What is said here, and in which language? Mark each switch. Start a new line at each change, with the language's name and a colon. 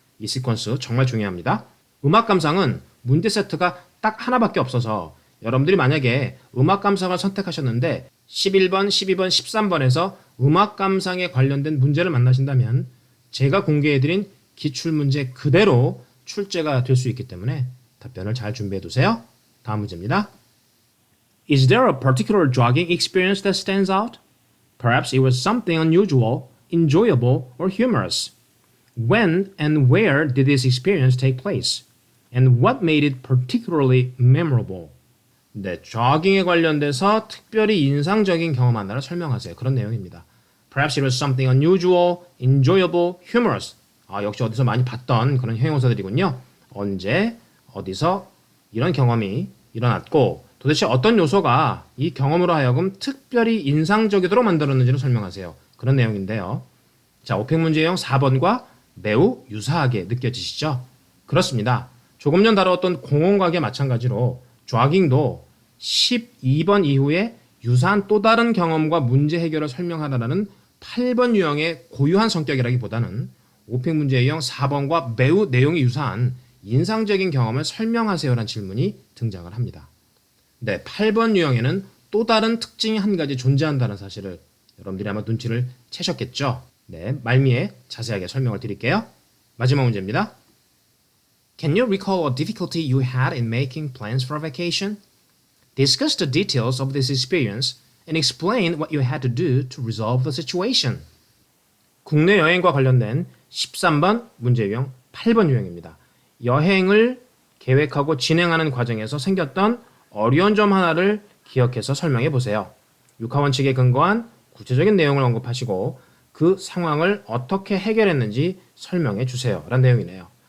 Korean: 이 시퀀스 정말 중요합니다. 음악 감상은 문제 세트가 딱 하나밖에 없어서 여러분들이 만약에 음악 감상을 선택하셨는데 11번, 12번, 13번에서 음악 감상에 관련된 문제를 만나신다면 제가 공개해드린 기출문제 그대로 출제가 될 수 있기 때문에 답변을 잘 준비해두세요. 다음 문제입니다.
English: Is there a particular jogging experience that stands out? Perhaps it was something unusual, enjoyable, or humorous. When and where did this experience take place? And what made it particularly memorable?
Korean: 네, 조깅에 관련돼서 특별히 인상적인 경험 하나를 설명하세요. 그런 내용입니다.
English: Perhaps it was something unusual, enjoyable, humorous.
Korean: 역시 어디서 많이 봤던 그런 형용사들이군요. 언제, 어디서 이런 경험이 일어났고 도대체 어떤 요소가 이 경험으로 하여금 특별히 인상적이도록 만들었는지를 설명하세요. 그런 내용인데요. 자, 오픽 문제형 4번과 매우 유사하게 느껴지시죠? 그렇습니다. 조금 전 다루었던 공원 가기와 마찬가지로 조깅도 12번 이후에 유사한 또 다른 경험과 문제 해결을 설명하라는 8번 유형의 고유한 성격이라기보다는 오픽 문제 유형 4번과 매우 내용이 유사한 인상적인 경험을 설명하세요라는 질문이 등장을 합니다. 네, 8번 유형에는 또 다른 특징이 한 가지 존재한다는 사실을 여러분들이 아마 눈치를 채셨겠죠? 네, 말미에 자세하게 설명을 드릴게요. 마지막 문제입니다.
English: Can you recall a difficulty you had in making plans for a vacation? Discuss the details of this experience and explain what you had to do to resolve the situation.
Korean: 국내 여행과 관련된 13번 문제 유형 8번 유형입니다. 여행을 계획하고 진행하는 과정에서 생겼던 어려운 점 하나를 기억해서 설명해 보세요. 육하원칙에 근거한 구체적인 내용을 언급하시고 그 상황을 어떻게 해결했는지 설명해 주세요. 라는 내용이네요.